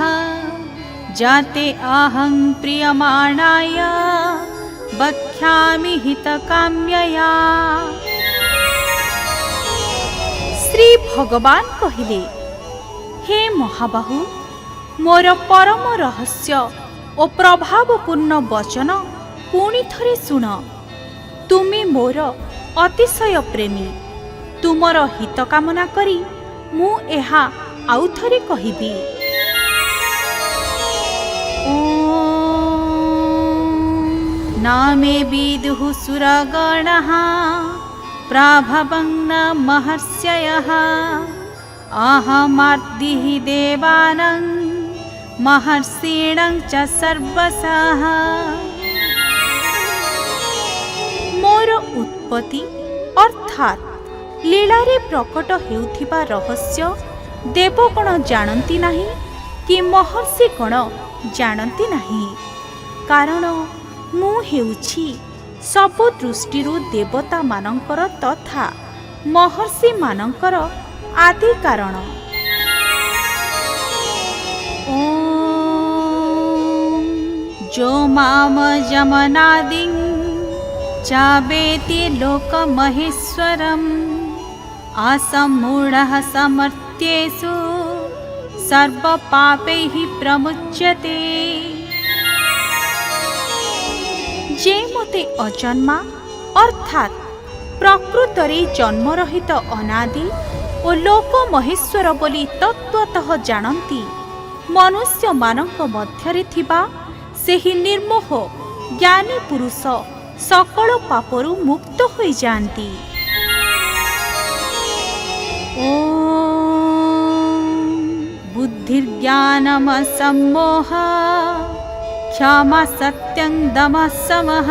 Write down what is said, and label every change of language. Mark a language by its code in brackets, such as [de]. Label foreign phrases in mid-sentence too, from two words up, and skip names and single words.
[sa] जाते अहं प्रीयमाणाय वक्ष्यामि हितकाम्यया। [or] ଶ୍ରୀ ଭଗବାନ କହିଲେ, ହେ ମହାବାହୁ, ମୋର ପରମ ରହସ୍ୟ ଓ ପ୍ରଭାବପୂର୍ଣ୍ଣ ବଚନ ପୁଣି ଥରେ ଶୁଣ। ତୁମେ ମୋର ଅତିଶୟ ପ୍ରେମୀ। ତୁମର ହିତ କାମନା କରି ମୁଁ ଏହା ଆଉ ଥରେ କହିବି। [sa] नामे विदुः सुरगणः प्रभवं न महर्षयः। अहमार्तिः देवानां महर्षीणां च सर्वशः। [or] ମୋର ଉତ୍ପତ୍ତି ଅର୍ଥାତ ଲୀଳାରେ ପ୍ରକଟ ହେଉଥିବା ରହସ୍ୟ ଦେବଗଣ ଜାଣନ୍ତି ନାହିଁ କି ମହର୍ଷିଗଣ ଜାଣନ୍ତି ନାହିଁ। କାରଣ ମୁଁ ହେଉଛି ସବୁ ଦୃଷ୍ଟିରୁ ଦେବତା ମାନଙ୍କର ତଥା ମହର୍ଷି ମାନଙ୍କର ଆଦି କାରଣ। [sa] ओम जो माम जमनादिं चावेति लोकमहेश्वरम् असम्मूढः समर्थ्येषु सर्वपापैः प्रमुच्यते। [or] ଯେ ମୋତେ ଅଜନ୍ମା ଅର୍ଥାତ ପ୍ରକୃତରେ ଜନ୍ମରହିତ ଅନାଦି ଓ ଲୋକ ମହେଶ୍ୱର ବୋଲି ତତ୍ତ୍ୱତଃ ଜାଣନ୍ତି ମନୁଷ୍ୟ ମାନଙ୍କ ମଧ୍ୟରେ ଥିବା ସେହି ନିର୍ମୋହ ଜ୍ଞାନୀ ପୁରୁଷ ସକଳ ପାପରୁ ମୁକ୍ତ ହୋଇ ଯାଆନ୍ତି। [sa] ओम बुद्धिर्ज्ञानमसम्मोह क्षमा सत्यं दमः समः